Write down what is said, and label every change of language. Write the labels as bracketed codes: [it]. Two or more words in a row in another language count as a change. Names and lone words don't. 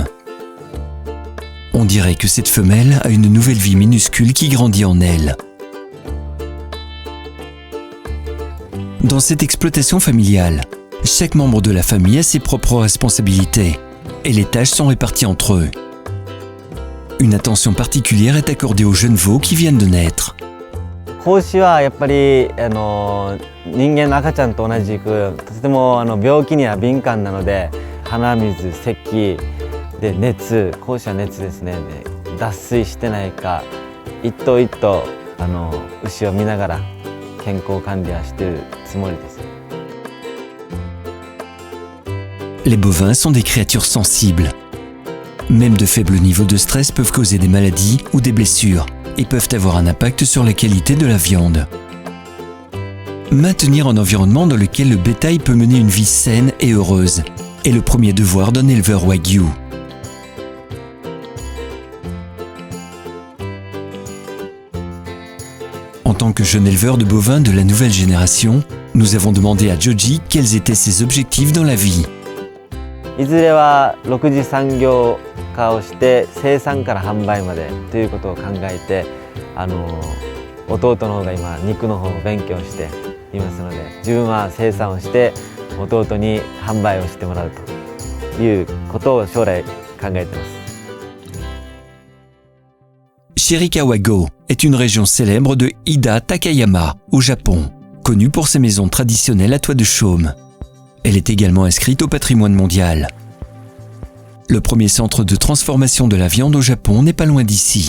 [fr] On dirait que cette femelle a une nouvelle vie minuscule qui grandit en elle. Dans cette exploitation familiale, chaque membre de la famille a ses propres responsabilités et les tâches sont réparties entre eux. Une attention particulière est accordée aux jeunes veaux qui viennent de naître. [ja] 子牛はやっぱり人間の赤ちゃんと同じくとても病気には敏感なので、鼻水、咳で熱、子牛は熱ですね。で脱水してないか一頭一頭牛を見ながら健康管理はしているつもりです。 [fr] Les bovins sont des créatures sensibles. Même de faibles niveaux de stress peuvent causer des maladies ou des blessures et peuvent avoir un impact sur la qualité de la viande. Maintenir un environnement dans lequel le bétail peut mener une vie saine et heureuse est le premier devoir d'un éleveur Wagyu. En tant que jeune éleveur de bovins de la nouvelle génération, nous avons demandé à Joji quels étaient ses objectifs dans la vie. [ja] いずれは6次産業化をして生産から販売までということを考えて、弟の方が今肉の方を勉強していますので、自分は生産をして弟に販売をしてもらうということを将来考えています。 [fr] Shirakawa-go est une région célèbre de Hida Takayama au Japon, connue pour ses maisons traditionnelles à toit de chaume. Elle est également inscrite au patrimoine mondial. Le premier centre de transformation de la viande au Japon n'est pas loin d'ici.